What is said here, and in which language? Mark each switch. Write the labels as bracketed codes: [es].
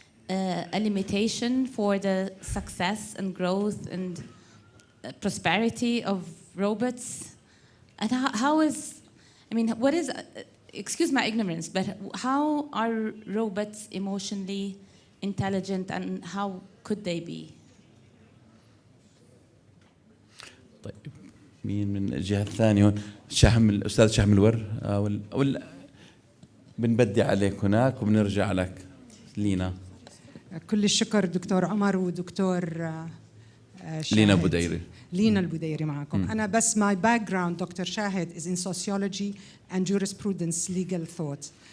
[en] a limitation for the success and growth and prosperity of robots? And how is, I mean, what is, excuse my ignorance, but how are robots emotionally intelligent and how could they be? [ar] طيب مين من الجهة الثانية هون؟ الأستاذ شهم الور ولا بنبدي عليك هناك وبنرجع لك لينا. كل الشكر دكتور عمر ودكتور شاهد. لينا بوديري. لينا البوديري معكم. أنا بس [en] my background Dr. Shahid is in sociology and jurisprudence legal thought.